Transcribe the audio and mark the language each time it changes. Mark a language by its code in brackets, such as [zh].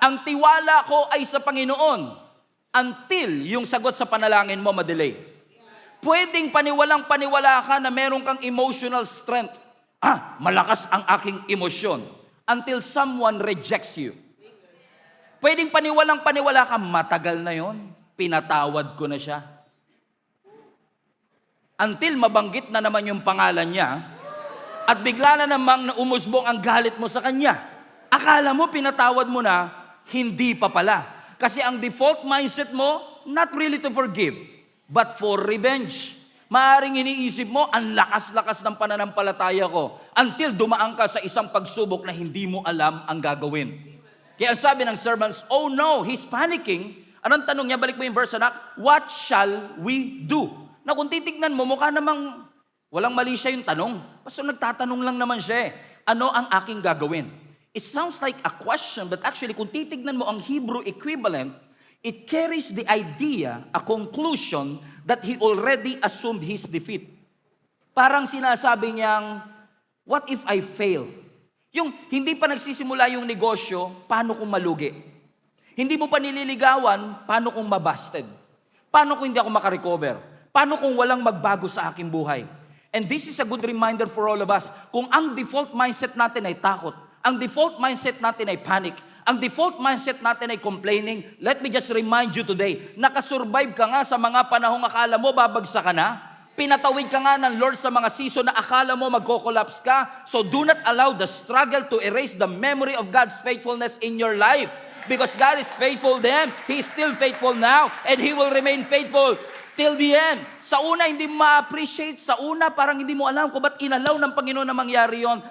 [tl] Ang tiwala ko ay sa Panginoon. Until yung sagot sa panalangin mo madelay. Pwedeng paniwala ka na meron kang emotional strength. Malakas ang aking emosyon. [en] Until someone rejects you. [tl] Pwedeng paniwala ka, matagal na yon, pinatawad ko na siya. Until mabanggit na naman yung pangalan niya, at bigla na namang umusbong ang galit mo sa kanya. Akala mo pinatawad mo na, hindi pa pala. Kasi ang default mindset mo, [en] not really to forgive, but for revenge. [tl] Maaring iniisip mo, ang lakas-lakas ng pananampalataya ko, until dumaan ka sa isang pagsubok na hindi mo alam ang gagawin. Kaya sabi ng servants, [en] oh no, he's panicking. [tl] Anong tanong niya? Balik mo yung verse, anak. [en] What shall we do? [tl] Na kung titignan mo, mukha namang walang mali siya yung tanong. Basta nagtatanong lang naman siya. Ano ang aking gagawin? [en] It sounds like a question, but actually [tl] kung titignan mo ang Hebrew equivalent, [en] it carries the idea, a conclusion, that he already assumed his defeat. [tl] Parang sinasabi niyang, [en] what if I fail? [tl] Yung hindi pa nagsisimula yung negosyo, paano kung malugi? Hindi mo pa nililigawan, paano kung mabasted? Paano kung hindi ako makarecover? Paano kung walang magbago sa aking buhay? [en] And this is a good reminder for all of us. [tl] Kung ang default mindset natin ay takot, Ang default mindset natin ay panic. Ang default mindset natin ay complaining. [en] Let me just remind you today, [tl] nakasurvive ka nga sa mga panahong akala mo babagsak ka na. Pinatawid ka nga ng Lord sa mga season na akala mo magko-collapse ka. [en] So do not allow the struggle to erase the memory of God's faithfulness in your life. Because God is faithful then, He is still faithful now, and He will remain faithful till the end. [tl] Sa una, hindi mo ma-appreciate. Sa una, parang hindi mo alam kung ba't inalaw ng Panginoon na mangyari yon.